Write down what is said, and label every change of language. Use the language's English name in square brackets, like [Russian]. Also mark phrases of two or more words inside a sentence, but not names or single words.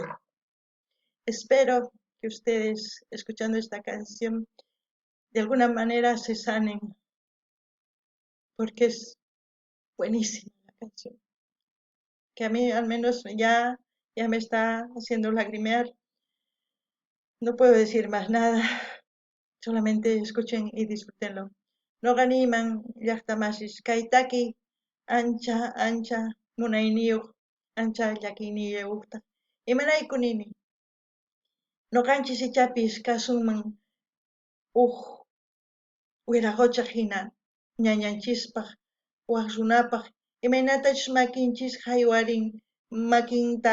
[Spanish] Espero que ustedes, escuchando esta canción, de alguna manera se sanen, porque es buenísima la canción, que a mí al menos ya me está haciendo lagrimear. No puedo decir más nada, solamente escuchen y disfrútenlo. [Quechua] No ganiman llaqtamasis kaitaki ancha munayniyuq ancha llakiniyuqta. Imanaykunini noqanchis ichapis kasunman wiraquchaq hina ñañanchispaq waq runapaq imaynatachus makinchis haywarin makinta